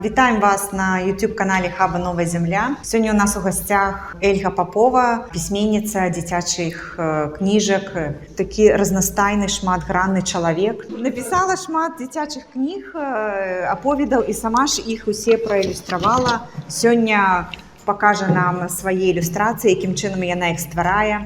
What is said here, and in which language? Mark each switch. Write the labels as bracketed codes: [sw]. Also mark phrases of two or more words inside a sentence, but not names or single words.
[be] Вітаем вас на YouTube-канале Хаба Новая Земля. [ru] Сегодня у нас у гостях [be] Эльга Попова, письменница дзіцячых кніжак, такі разнастайны, шматгранны чалавек. Напісала шмат дзіцячых кніг, аповедаў і сама ж іх усе праілюстравала. Сёння пакажа нам свае ілюстрацыі, якім чынам яна іх стварае.